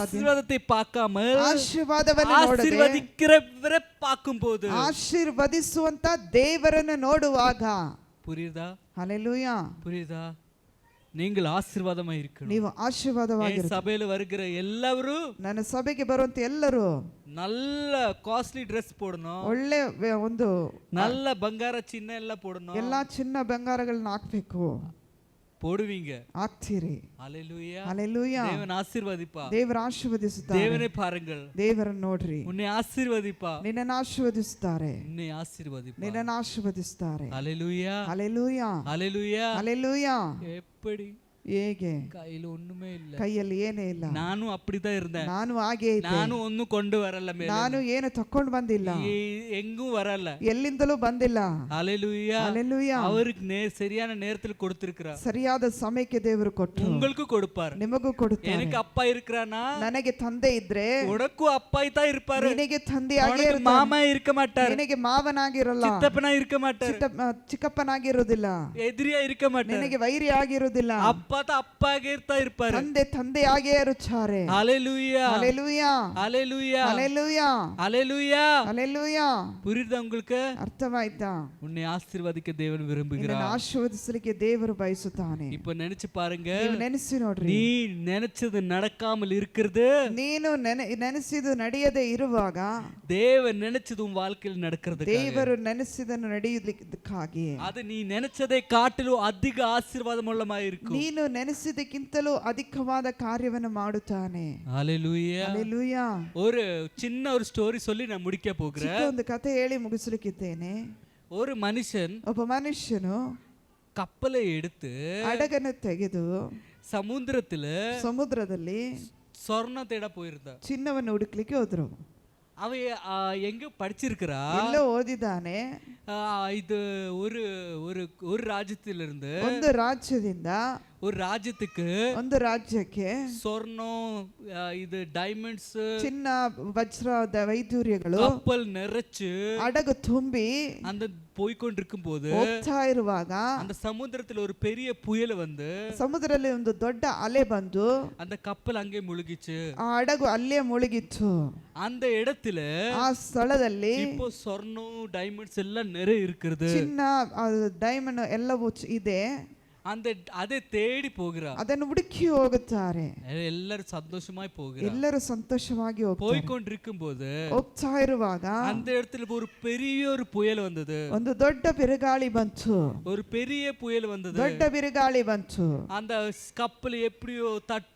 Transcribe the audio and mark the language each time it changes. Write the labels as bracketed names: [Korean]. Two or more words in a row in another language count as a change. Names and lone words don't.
[Tamil] ஆசீர்வாதத்தை பார்க்காமல் [Kannada] ಆಶೀರ್ವಾದವನ್ನು ನೋಡದೆ, [Tamil] ஆசீர்வதிக்கிறவரை பார்க்கும்போது, [Kannada] ಆಶೀರ್ವದಿಸುವಂತ ದೇವರನ್ನು ನೋಡುವಾಗ. [Tamil] புரியுதா? [Kannada] ಹಲ್ಲೆಲೂಯಾ. [Tamil] புரியுதா? நீங்கள் ஆசீர்வாதமா இருக்கணும். [Kannada] ನೀವು ಆಶೀರ್ವಾದವಾಗಿರು. [Tamil] சபையில வருகிற எல்லாரும் [Kannada] ನನ್ನ ಸಭೆಗೆ ಬರುವಂತ ಎಲ್ಲರೂ [Tamil] நல்ல [English] costly dress [Tamil] போடணும், [Kannada] ಒಳ್ಳೆ ಒಂದು நல்ல ಬಂಗಾರ ಚಿನ್ನ ಎಲ್ಲ போடணும். ಎಲ್ಲಾ ಚಿನ್ನ ಬಂಗಾರಗಳನ್ನ ಹಾಕ್ಬೇಕು. [Tamil] போடுவீங்க. [Kannada] ಹಾಕ್ತೀರಿ. [Tamil] ஹalleluya. [Kannada] ಹಲ್ಲೆಲೂಯಾ. [Tamil] தேவன் ஆசீர்வதிப்பா. [Kannada] ದೇವರು ಆಶೀರ್ವದಿಸುತ್ತಾರೆ. [Tamil] தேவனை பாருங்கள், [Kannada] ದೇವರನ್ನು ನೋಡ್ರಿ. [Tamil] உன்னை ஆசீர்வதிப்பா. [Kannada] ನಿನ್ನನ್ನು ಆಶೀರ್ವದಿಸುತ್ತಾರೆ. [Tamil] உன்னை ஆசீர்வதிப்பா. [Kannada] ನಿನ್ನನ್ನು ಆಶೀರ್ವದಿಸುತ್ತಾರೆ. [Tamil] ஹalleluya. [Kannada] ಹಲ್ಲೆಲೂಯಾ. [Tamil] ஹalleluya. [Kannada] ಹಲ್ಲೆಲೂಯಾ. [Tamil] எப்படி? [Kannada] ಹೇಗೆ? [Tamil] கையில ஒண்ணுமே இல்ல, [Kannada] ಕೈಯಲ್ಲಿ ಏನೇ ಇಲ್ಲ. [Tamil] நானும் அப்படிதான் இருந்தேன். [Kannada] ನಾನು ಹಾಗೆ ಇದ್ದೆ. [Tamil] நானும் ஒன்னும் கொண்டு வரல, மேல [Kannada] ನಾನು ಏನು ತಕೊಂಡು ಬಂದಿಲ್ಲ, [Tamil] எங்கும் வரல. [Kannada] ಎಲ್ಲಿಂದಲೂ ಬಂದಿಲ್ಲ. [Tamil] ஹalleluya. [Kannada] ಹಲ್ಲೆಲೂಯಾ. [Tamil] அவருக்கு சரியான நேரத்தில் கொடுத்திருக்கிறார். [Kannada] ಸರಿಯಾದ ಸಮಯಕ್ಕೆ ದೇವರು ಕೊಟ್ಟರು. [Tamil] உங்களுக்கு கொடுப்பார், [Kannada] ನಿಮಗೂ ಕೊಡುತ್ತಾರೆ. [Tamil] எனக்கு அப்பா இருக்கிறானா? [Kannada] ನನಗೆ ತಂದೆ ಇದ್ರೆ [Tamil] உனக்கும் அப்பாய் தான் இருப்பாரு. [Kannada] ನಿನಗೆ ತಂದೆಯಾಗಿ [Tamil] உனக்கு [Kannada] ಇರುತ್ತಾನೆ. [Tamil] மாமா இருக்க மாட்டார், [Kannada] ನಿನಗೆ ಮಾವನಾಗಿರಲ್ಲ, [Tamil] சித்தப்பனா இருக்க மாட்டார், [Kannada] ಚಿಕ್ಕಪ್ಪನಾಗಿರುವುದಿಲ್ಲ, [Tamil] எதிரியா இருக்க மாட்டார், [Kannada] ನಿನಗೆ ವೈರಿ ಆಗಿರುವುದಿಲ್ಲ. [Tamil] அப்பா தான் அப்பாಗೆ ಇರ್ತಾ இருப்பாரு. [Kannada] ತಂದೆಯಾಗೇ ಇರುತ್ತಾರೆ. [Tamil] ஹalleluya. [Kannada] ಹಲ್ಲೆಲೂಯಾ. [Tamil] ஹalleluya. [Kannada] ಹಲ್ಲೆಲೂಯಾ. [Tamil] ஹalleluya. [Kannada] ಹಲ್ಲೆಲೂಯಾ. [Tamil] புரியுதா உங்களுக்கு? [Kannada] ಅರ್ಥವಾಯ್ತಾ? [Tamil] உன்னை ஆசீர்வதிக்க தேவன் விரும்புகிறார். [Kannada] ನಿನ್ನನ್ನು ಆಶೀರ್ವದಿಸಲಿಕ್ಕೆ ದೇವರು ಬಯಸುತ್ತಾನೆ. [Tamil] இப்ப நினைச்சு பாருங்க, [Kannada] ನೀವು ನೆನೆಸಿ ನೋಡ್ರಿ. [Tamil] நீ நினைச்சது நடக்காமல் இருக்கிறது, [Kannada] ನೀನು ನೆನೆಸಿದು ನಡೆಯದೆ ಇರುವಾಗ [Tamil] தேவன் நினைச்சது உன் வாழ்க்கையில் நடக்கிறது. [Kannada] ದೇವರು ನೆನೆಸಿದನ್ನು ನಡೆಯಲಿಕ್ಕಾಗಿ [Tamil] அது நீ நினைச்சதை காட்டிலும் அதிக ஆசீர்வாதம் உள்ளமா இருக்கும். [Kannada] ನೀನು ನೀನು ನೆನೆಸಿದ್ದಕ್ಕಿಂತಲೂ ಅಧಿಕವಾದ ಕಾರ್ಯವನ್ನು ಮಾಡುತ್ತಾನೆ. [Tamil] ஹalleluya. [Kannada] ಹಲ್ಲೆಲೂಯಾ. [Tamil] ஒரு சின்ன ஒரு ஸ்டோரி சொல்லி நான் முடிக்க போகிறேன். [Kannada] ಚಿಕ್ಕ ಒಂದು ಕಥೆ ಹೇಳಿ ಮುಗಿಸಲಿಕ್ಕಿದ್ದೇನೆ. [Tamil] ஒரு மனுஷன் [Kannada] ಒಬ್ಬ ಮನುಷ್ಯನು [Tamil] கப்பலை எடுத்து [Kannada] ಹಡಗನ್ನು ತೆಗೆದು ಸಮುದ್ರದಲ್ಲಿ [Tamil] சொர்ண தேட போயிருந்தான். [Kannada] ಚಿನ್ನವನ್ನು ಹುಡುಕ್ಲಿಕ್ಕೆ ಹೋದ್ರು. [Tamil] அவ எங்க படிச்சிருக்கிறா, [Kannada] ಎಲ್ಲೋ ಓದಿದ್ದಾನೆ. [Tamil] இது ஒரு ஒரு ஒரு ராஜ்யத்திலிருந்து [Kannada] ಒಂದು ರಾಜ್ಯದಿಂದ [Tamil] ஒரு ராஜ்யத்துக்கு [Kannada] ಒಂದು ರಾಜ್ಯಕ್ಕೆ [Tamil] சொர்ணம், இது டைமண்ட்ஸ், [Kannada] ಚಿನ್ನ ವಜ್ರದ ವೈದೂರ್ಯಗಳು [Tamil] கப்பல் நிறைச்சு [Kannada] ಹಡಗು ತುಂಬಿ [Tamil] அந்த போய்கொண்டிருக்கும் போது [Kannada] ಹೋಗ್ತಾ ಇರುವಾಗ [Tamil] அந்த சமுத்திரத்துல ஒரு பெரிய புயல் வந்து [Kannada] ಸಮುದ್ರದಲ್ಲಿ ಒಂದು ದೊಡ್ಡ ಅಲೆ ಬಂದು [Tamil] அந்த கப்பல் அங்கே முழுகிச்சு. [Kannada] ಆ ಹಡಗು ಅಲ್ಲೇ ಮುಳುಗಿತ್ತು. [Tamil] அந்த இடத்துல [Kannada] ಆ ಸ್ಥಳದಲ್ಲಿ [Tamil] இப்போ சொர்ணம் டைமண்ட்ஸ் எல்லாம் நிறைய இருக்கிறது. [Kannada] ಚಿನ್ನ ಡೈಮಂಡ್ ಎಲ್ಲವೂ ಇದೆ. [Tamil] அந்த அதை தேடி போகிறா. [Kannada] ಅದನ್ನು ಹುಡುಕಿ ಹೋಗುತ್ತಾರೆ. [Tamil] எல்லாரும் சந்தோஷமாய் போகிறா. [Kannada] ಎಲ್ಲರೂ ಸಂತೋಷವಾಗಿ [Tamil] போய்கொண்டிருக்கும் போது [Kannada] ಹೋಗ್ತಾ ಇರುವಾಗ [Tamil] அந்த இடத்துல ஒரு பெரிய ஒரு புயல் வந்தது. [Kannada] ಒಂದು ದೊಡ್ಡ ಬಿರುಗಾಳಿ ಬಂತು. [Tamil] ஒரு பெரிய புயல் வந்தது. [Kannada] ದೊಡ್ಡ ಬಿರುಗಾಳಿ ಬಂತು. [Tamil] அந்த கப்பல் எப்படியோ தட்டி